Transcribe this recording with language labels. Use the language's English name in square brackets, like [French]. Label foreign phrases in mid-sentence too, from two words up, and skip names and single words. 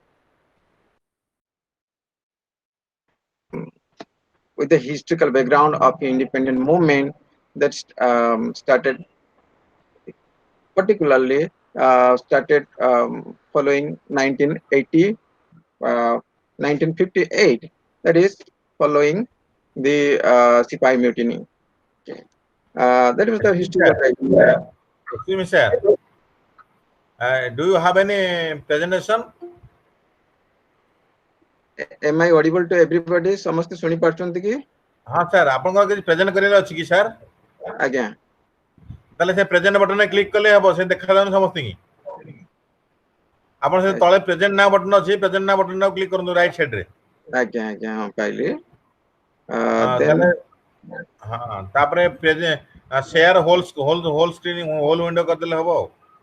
[English] with the historical background of independent movement that started particularly started following 1980 1958, that is following the Sipai mutiny. Okay. That was the historical background. Excuse me, sir. Do you have any presentation? Am I audible to everybody? [Odia] ସମସ୍ତେ ଶୁଣି ପାରୁଛନ୍ତି କି? ହଁ ସର୍, ଆପଣଙ୍କର କିଛି ପ୍ରେଜେଣ୍ଟ କରିବାର ଅଛି କି ସାର୍? ଆଜ୍ଞା। ତାହେଲେ ସେ [English] present buttonରେ click [Odia] କଲେ ହେବ, ସେ ଦେଖାଯାଉନି ସମସ୍ତଙ୍କୁ। ଆପଣ ସେ ତଳେ [English] present now button [Odia] ଅଛି, [English] present now [Odia] ବଟନଟାକୁ କ୍ଲିକ୍ କରନ୍ତୁ [English] right sideରେ। [Odia] ଆଜ୍ଞା ଆଜ୍ଞା, ହଁ ପାଇଲି। ତାହେଲେ ହଁ, ତାପରେ [English] share whole screen whole window [Odia] କରିଦେଲେ ହେବ ଆଉ।